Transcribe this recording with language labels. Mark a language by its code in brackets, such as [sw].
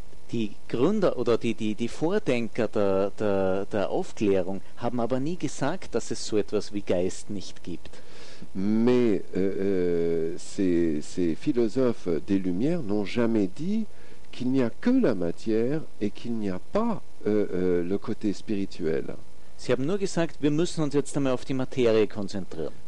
[de] Die Gründer oder die Vordenker der Aufklärung haben aber nie gesagt, dass es so etwas wie Geist nicht gibt. [fr] Mais ces philosophes des Lumières n'ont jamais dit qu'il n'y a que la matière et qu'il n'y a pas le côté spirituel. [de] Sie haben nur gesagt, wir müssen uns jetzt einmal auf die Materie konzentrieren.